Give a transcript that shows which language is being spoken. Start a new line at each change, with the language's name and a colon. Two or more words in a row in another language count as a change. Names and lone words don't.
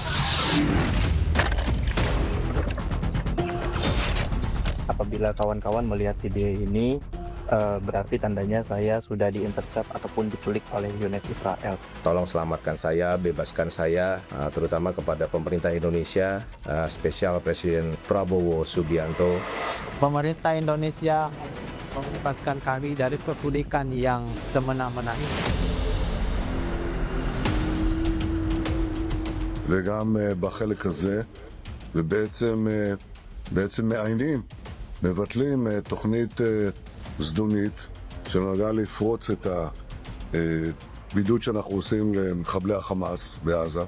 Indonesian: Apabila kawan-kawan melihat video ini, berarti tandanya saya sudah diintercept ataupun diculik oleh Zionis Israel. Tolong selamatkan saya, bebaskan saya, terutama kepada pemerintah Indonesia, spesial Presiden Prabowo Subianto. Pemerintah Indonesia membebaskan kami dari penculikan yang semena-mena ini.
Hebrew: וגם בחלק הזה, ובעצם מבטלים תוכנית זדונית שנועדה לפרוץ את הבידוד שאנחנו עושים למחבלי החמאס בעזה.